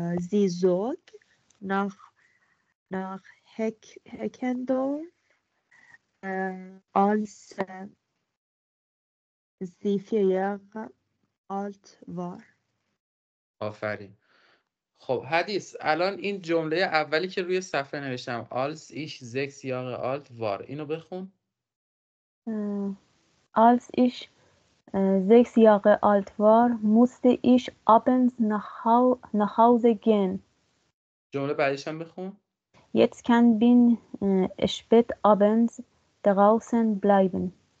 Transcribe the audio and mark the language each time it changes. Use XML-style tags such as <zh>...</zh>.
<de>Sie zog nach Heckendorf, als sie 4 Jahre alt war.</de> <fa>آفرین. خب حدیث، الان این جمله اولی که روی صفحه نوشتم</fa> <de>als ich 6 Jahre alt war</de> <fa>اینو بخون.</fa> <de>Als ich 6 Jahre alt war, musste ich abends nach Hause gehen.</de> <fa>جمله بعدیش هم بخون.</fa> <de>Jetzt kann bin spät abends draußen bleiben.</de>